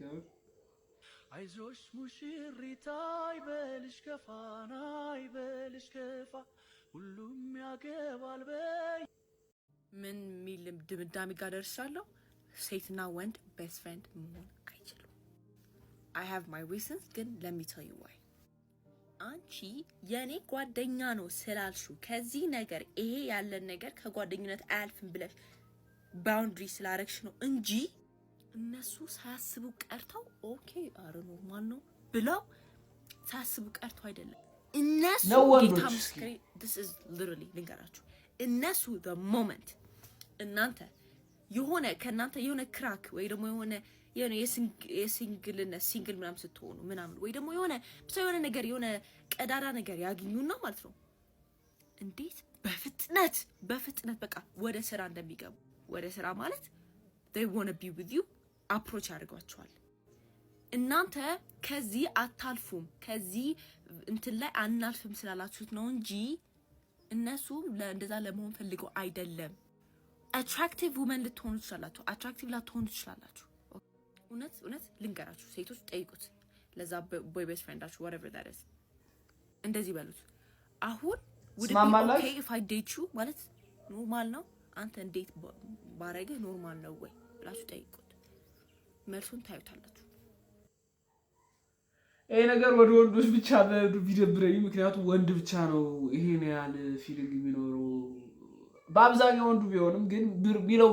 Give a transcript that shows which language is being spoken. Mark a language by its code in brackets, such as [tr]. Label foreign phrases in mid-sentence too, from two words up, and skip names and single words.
[am] አይዞሽ ሙሽሪት አይበልሽ ከፋና አይበልሽ ከፋ ሁሉም ያገባል በይ። ምን ሚል ድምዳሜ ጋር ደርሻለሁ? ሴትና ወንድ ቤስት ፍሬንድ መሆን አይችሉም። [en] I have my reasons [am] ግን [en] let me tell you why። [am] አንቺ የኔ ጓደኛ ነው ስላልሽው ከዚህ ነገር ይሄ ያለን ነገር ከጓደኝነት አያልፍም ብለሽ ባውንድሪ ስላረግሽ ነው እንጂ እነሱ ሳያስቡ ቀርተው ኦኬ አረ ኖርማል ነው ብለው ሳያስቡ ቀርተው አይደለም። እነሱ ጌታ ምስክሬ [en] this is literally [am] ልንገራችሁ እነሱ [en] the moment [am] እናንተ የሆነ ከናንተ የሆነ ክራክ ወይ ደግሞ የሆነ የሲንግልነት ሲንግል ምናምን ስትሆኑ ምናምን ወይ ደግሞ የሆነ ነገር የሆነ ቀዳዳ ነገር ያገኙና ማለት ነው እንዴት በፍጥነት በቃ ወደ ስራ እንደሚገቡ ወደ ስራ ማለት [en] they want to be with you approach [am] ያደርጓቸዋል። እናንተ ከዚህ አታልፉም ከዚህ እንትን ላይ አናልፍም ስላላችሁት ነው እንጂ እነሱ እንደዛ ለመሆን ፈልገው አይደለም። [en] attractive women [am] ልትሆኑ ትችላላችሁ፣ attractive ላትሆኑ ትችላላችሁ። እውነት ልንገራችሁ ሴቶች ጠይቁት ለዛ [en] boy best friendaችሁ whatever that is [am] እንደዚህ በሉት አሁን [en] would it be okay if I date you [am] ማለት ኖርማል ነው አንተ እንዴት ባረገ ኖርማል ነው ወይ ብላችሁ ጠይቁት መልሱን ታዩታላችሁ። ይሄ ነገር ወደ ወንዶች ብቻ ቢደብረኝ ምክንያቱም ወንድ ብቻ ነው ይሄን ያህል ፊሊንግ የሚኖረው በአብዛኛው ወንዱ ቢሆንም ግን ቢለው